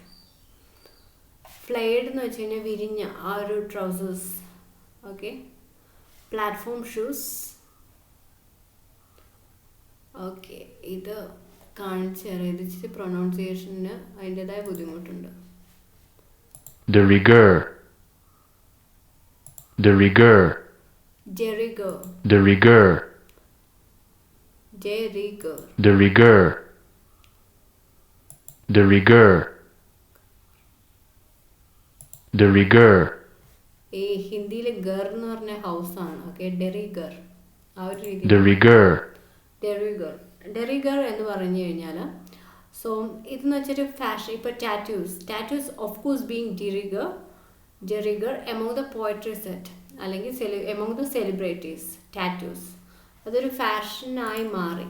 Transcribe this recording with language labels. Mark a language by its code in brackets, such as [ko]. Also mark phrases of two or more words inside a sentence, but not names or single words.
[ml] ഫ്ലെയർഡ് എന്ന് വെച്ച് കഴിഞ്ഞാൽ വിരിഞ്ഞ ആ ഒരു ട്രൗസേഴ്സ്. ഓക്കെ, [en] platform shoes. [ml] ഓക്കെ, ഇത് കാണിച്ചു തരാം. ഇത് ഇച്ചിരി പ്രൊനൗൺസിയേഷന് അതിൻ്റെതായ ബുദ്ധിമുട്ടുണ്ട്. [fr] De rigueur. De rigueur. De rigueur. De rigueur. De rigueur. De rigueur. De rigueur. De rigueur. [ml] ഈ ഹിന്ദിയിൽ ഗർ എന്ന് പറഞ്ഞ ഹൗസാണ്. ഓക്കെ, [fr] de rigueur [ml] ആ ഒരു രീതി. De rigueur. [fr] de rigueur. de rigueur [ml] എന്ന് പറഞ്ഞു കഴിഞ്ഞാൽ, സോ ഇതെന്ന് വെച്ചൊരു ഫാഷൻ. [en] ഇപ്പോൾ tattoos of course being [fr] de rigueur [en] among the poetry set, അല്ലെങ്കിൽ among the celebrities. [ml] ടാറ്റൂസ് അതൊരു ഫാഷനായി മാറി.